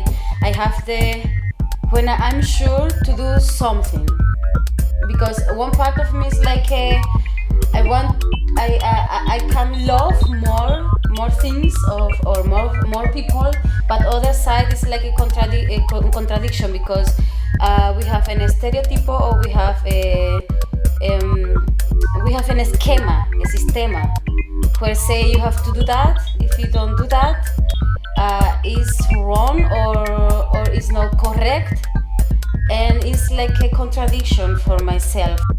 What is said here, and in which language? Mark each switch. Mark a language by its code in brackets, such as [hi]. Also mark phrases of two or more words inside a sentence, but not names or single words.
[en] I'm sure to do something, because one part of me is like I can love more things or more people, but other side is like a contradiction, because we have an estereotypo, or we have an esquema, a sistema, where say you have to do that. If you don't do that, is wrong or is not correct, and it's like a contradiction for myself.